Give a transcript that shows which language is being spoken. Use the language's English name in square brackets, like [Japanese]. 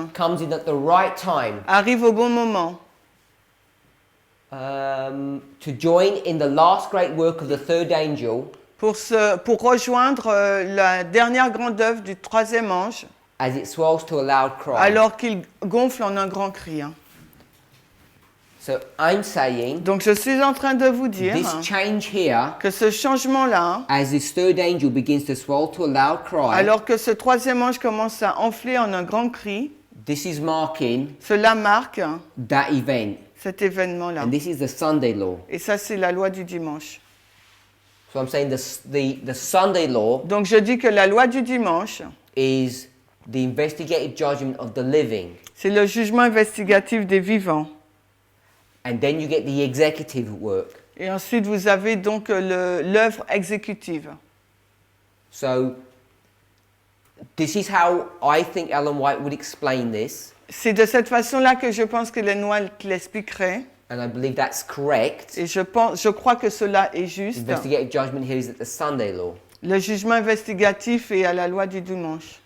[English] comes in at the right time [French] arrive au bon moment [English] to join in the last great work of the third angel [French] pour rejoindre la dernière grande œuvre du troisième ange [English] as it swells to a loud cry. [French] alors qu'il gonfle en un grand cri. [English] So I'm saying [French] Donc je suis en train de vous dire [English] this change here, [French] que ce changement-là, [English] as this third angel begins to swell to a loud cry, [French] alors que ce troisième ange commence à enfler en un grand cri, [English] this is marking [French] cela marque [English] that event. [French] cet événement-là. [English] And this is the Sunday law. [French] Et ça, c'est la loi du dimanche. [English] So I'm saying the Sunday law [French] Donc je dis que la loi du dimanche, [English] is the investigative judgment of the living. [French] c'est le jugement investigatif des vivants. [English] And then you get the executive work. [French] Et ensuite, vous avez donc l'œuvre exécutive. [English] So this is how I think Ellen White would explain this. [French] C'est de cette façon-là que je pense que Ellen White l'expliquerait. [English] And I believe that's correct. [French] Et je crois que cela est juste. [English] Investigative judgment here is at the Sunday law. [French] Le jugement investigatif est à la loi du dimanche.